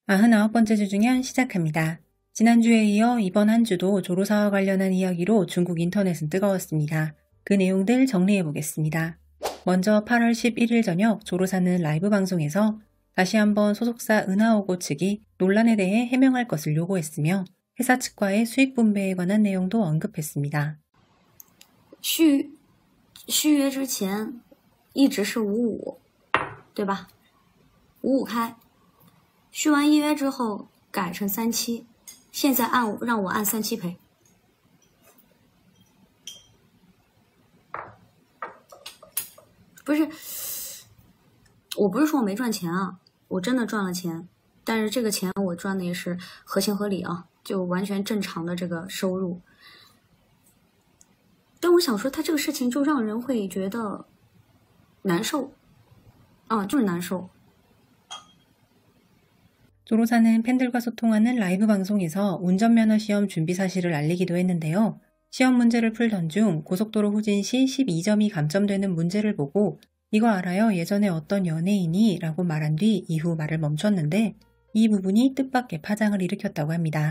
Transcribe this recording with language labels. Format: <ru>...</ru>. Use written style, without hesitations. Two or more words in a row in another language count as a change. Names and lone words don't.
<ko>99번째 주중현 시작합니다. 지난주에 이어 이번 한 주도 조로사와 관련한 이야기로 중국 인터넷은 뜨거웠습니다. 그 내용들 정리해보겠습니다. 먼저 8월 11일 저녁 조로사는 라이브 방송에서 다시 한번 소속사 은하오고 측이 논란에 대해 해명할 것을 요구했으며 회사 측과의 수익 분배에 관한 내용도 언급했습니다.</ko> <zh>续约之前一直是55，对吧？55开，续完一约之后改成37，现在让我按37赔。不是，我不是说我没赚钱啊，我真的赚了钱，但是这个钱我赚的也是合情合理啊，就完全正常的这个收入。但我想说，他这个事情就让人会觉得难受，就是难受。</zh> <ko>조로사는 팬들과 소통하는 라이브 방송에서 운전면허 시험 준비 사실을 알리기도 했는데요. 시험 문제를 풀던 중 고속도로 후진 시 12점이 감점되는 문제를 보고 이거 알아요? 예전에 어떤 연예인이 라고 말한 뒤 이후 말을 멈췄는데 이 부분이 뜻밖의 파장을 일으켰다고 합니다.</ko>